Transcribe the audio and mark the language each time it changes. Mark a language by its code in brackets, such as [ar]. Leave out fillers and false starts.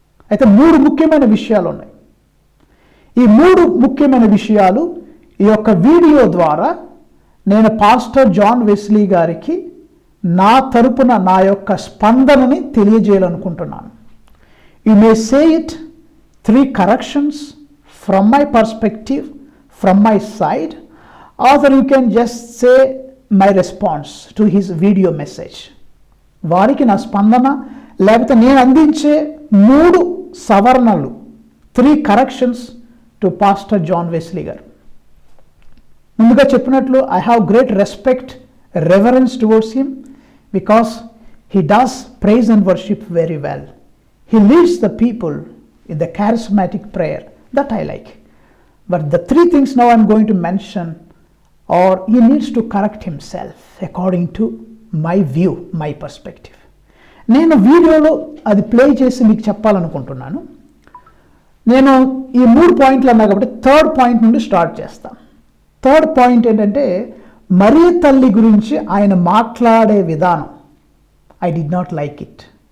[te] అయితే 3 ముఖ్యమైన విషయాలు ఉన్నాయి. ఈ 3 ముఖ్యమైన విషయాలు ఈ యొక్క వీడియో ద్వారా నేను పాస్టర్ జాన్ వెస్లీ గారికి నా తరపున నా యొక్క స్పందనని తెలియజేయాలనుకుంటున్నాను. [en] You may say it 3 corrections from my perspective, from my side, or you can just say my response to his video message. వారికి నా స్పందన, లేకపోతే నేను అందించే 3 సవరణలు, 3 corrections to pastor John Wesley గారు. [te] ముందుగా చెప్పినట్లు [en] I have great respect, reverence towards him because he does praise and worship very well. He leads the people in the charismatic prayer that I like. But the 3 things now I'm going to mention, or he needs to correct himself according to my view, my perspective. [te] నేను వీడియోలో అది play చేసి మీకు చెప్పాలనుకుంటున్నాను. నేను ఈ 3 పాయింట్లు అన్నా కాబట్టి 3rd పాయింట్ నుండి స్టార్ట్ చేస్తాను. 3rd పాయింట్ ఏంటంటే, మరియ తల్లి గురించి ఆయన మాట్లాడే విధానం [en] I did not like it.